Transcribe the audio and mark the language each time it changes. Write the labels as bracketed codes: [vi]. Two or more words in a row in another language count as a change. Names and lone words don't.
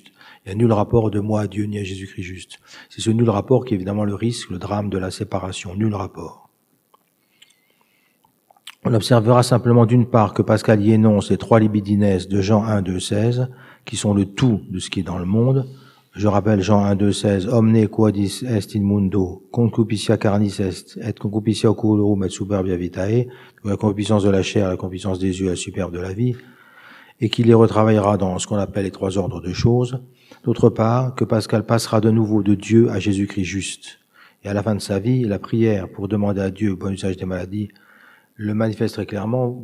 [fr] Il n'y a nul rapport de moi à Dieu, ni à Jésus-Christ juste. » C'est ce nul rapport qui est évidemment le risque, le drame de la séparation, nul rapport. On observera simplement d'une part que Pascal y énonce les 3 libidines de Jean 1, 2, 16, qui sont le tout de ce qui est dans le monde. Je rappelle Jean 1, 2, 16, « [la] Omne quodis est in mundo, concupiscia carnis est, et concupiscia oculorum et superbia vitae [fr] » la concupiscence de la chair, la concupiscence des yeux, la superbe de la vie, et qu'il les retravaillera dans ce qu'on appelle les 3 ordres de choses. D'autre part, que Pascal passera de nouveau de Dieu à Jésus-Christ juste. Et à la fin de sa vie, la prière pour demander à Dieu le bon usage des maladies le manifeste très clairement.